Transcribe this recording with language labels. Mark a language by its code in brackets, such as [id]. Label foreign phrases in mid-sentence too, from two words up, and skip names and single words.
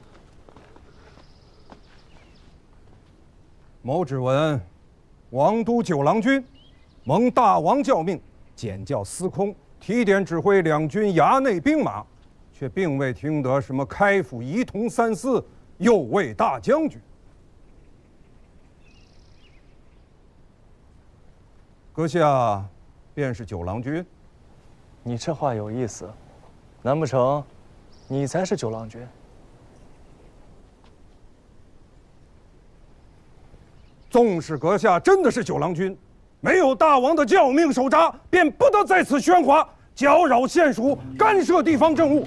[zh] 某只聞王都九郎君蒙大王教命，檢校司空，提點指揮兩軍衙內兵馬，卻並未聽得什麼開府儀同三司右衛大將軍。閣下便是九郎君？你這話有意思，難不成你才是九郎君？縱使閣下真的是九郎君，沒有大王的教命手札，便不得在此喧嘩，攪擾縣署，干涉地方政務。